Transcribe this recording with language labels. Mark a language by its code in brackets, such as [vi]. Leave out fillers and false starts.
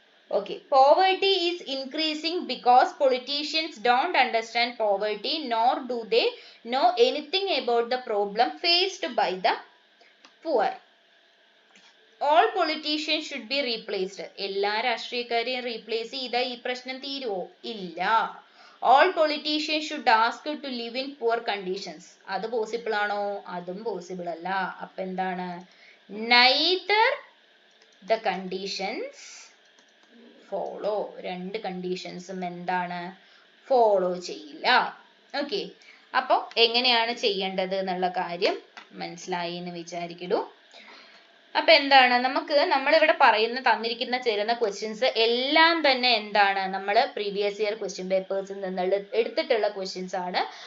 [en] Okay, poverty is increasing because politicians don't understand poverty, nor do they know anything about the problem faced by the poor. All politicians should be replaced. [ml] എല്ലാ രാഷ്ട്രീയക്കാരെയും replace ചെയ്താൽ ഈ പ്രശ്നം തീരുവോ? ഇല്ല. [en] All politicians should ask to live in poor conditions. [ml] അത് possible ആണോ? അതും possible അല്ല. അപ്പൊ എന്താണ്? [en] Neither the conditions follow. [ml] രണ്ട് കണ്ടീഷൻസും എന്താണ്? ഫോളോ ചെയ്യില്ല. ഓക്കെ, അപ്പോൾ എങ്ങനെയാണ് ചെയ്യേണ്ടത് എന്നുള്ള കാര്യം മനസ്സിലായി എന്ന് വിചാരിക്കുന്നു. അപ്പൊ എന്താണ്, നമുക്ക് നമ്മളിവിടെ തന്നിരിക്കുന്ന ചേരുന്ന ക്വസ്റ്റ്യൻസ് എല്ലാം തന്നെ എന്താണ്, നമ്മൾ പ്രീവിയസ് ഇയർ ക്വസ്റ്റ്യൻ പേപ്പേഴ്സിൽ നിന്നുള്ള എടുത്തിട്ടുള്ള ക്വസ്റ്റ്യൻസ് ആണ്.